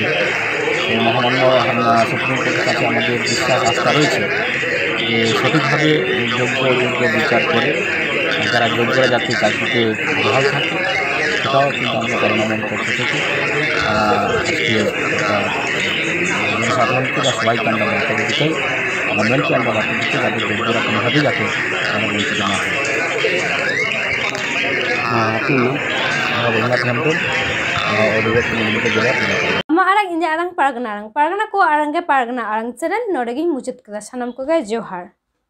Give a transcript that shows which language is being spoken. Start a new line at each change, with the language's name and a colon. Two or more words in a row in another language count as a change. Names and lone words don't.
Bangla: মহামান্য সুপ্রিম কোর্টের কাছে আমাদের বিশ্বাস আস্থা রয়েছে যে সঠিকভাবে যোগ্য বিচার করে যারা যোগ্যরা যাতে চাকরিতে বহাল থাকে সেটাও কিন্তু আমরা গণনামন পক্ষ থেকে আজকে জনসাধারণকে বা সবাইকে আমরা বার্তা দিতে চাই, গভর্নমেন্টকে আমরা বার্তা দিতে যাতে যোগ্যরা কোনোভাবেই যাতে তারা বঞ্চিত না হয়। আপনি রঘুনাথ হেমব্রম অভিভুক্ত মেদিনীপুর জেলার
Santali: ᱟᱲᱟᱝ ᱤᱧᱟᱹᱜ ᱟᱲᱟᱝ ᱯᱟᱨᱜᱟᱱᱟ ᱠᱚ ᱟᱲᱟᱝ ᱜᱮ ᱯᱟᱨᱜᱟᱱᱟ ᱟᱲᱟᱝ ᱪᱮᱱᱮᱞ ᱱᱚᱰᱮ ᱜᱤᱧ ᱢᱩᱪᱟᱹᱫ ᱠᱮᱫᱟ। ᱥᱟᱱᱟᱢ ᱠᱚᱜᱮ ᱡᱚᱦᱟᱨ।